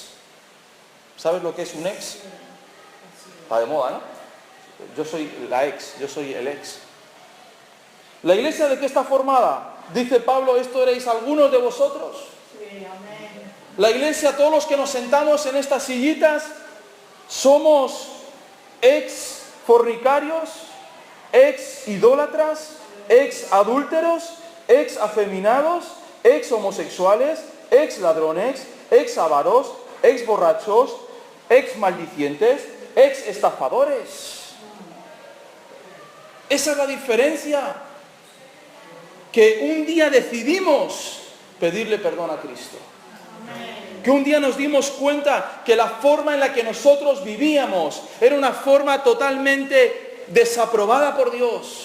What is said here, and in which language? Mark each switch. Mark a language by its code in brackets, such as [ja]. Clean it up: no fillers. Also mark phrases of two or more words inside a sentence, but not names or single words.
[es] ¿Sabes lo que es un ex? Está de moda, ¿no? Yo soy la ex, yo soy el ex. ¿La iglesia de qué está formada? Dice Pablo, esto erais algunos de vosotros. Sí, amén. La iglesia, todos los que nos sentamos en estas sillitas, somos ex fornicarios, ex idólatras, ex adúlteros, ex afeminados, ex homosexuales, ex ladrones, ex avaros, ex borrachos, ex maldicientes, ex estafadores. Esa es la diferencia. Que un día decidimos pedirle perdón a Cristo. Que un día nos dimos cuenta que la forma en la que nosotros vivíamos era una forma totalmente desaprobada por Dios.